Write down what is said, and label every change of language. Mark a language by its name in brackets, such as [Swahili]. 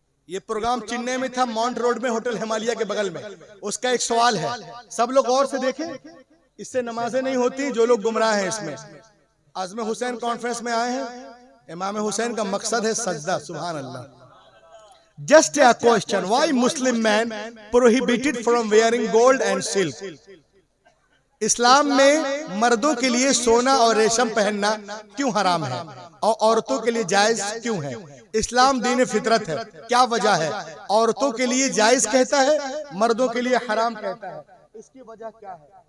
[Hindi] ये प्रोग्राम चेन्नई में था, माउंट रोड में, होटल हिमालय के बगल में। उसका एक सवाल है, सब लोग गौर से देखें, इससे नमाजें नहीं होती, जो लोग गुमराह हैं इसमें। आज़म हुसैन कॉन्फ्रेंस में आए हैं, इमाम हुसैन का मकसद है सजदा, सुभान अल्लाह। [English] Just a question, why Muslim man prohibited from wearing gold and silk? [Hindi] इस्लाम में मर्दों के लिए सोना और रेशम पहनना क्यों हराम है और औरतों के लिए जायज क्यों है? इस्लाम दीन फितरत है, क्या वजह है? औरतों के लिए जायज कहता है, मर्दों के लिए हराम कहता है, इसकी वजह क्या है?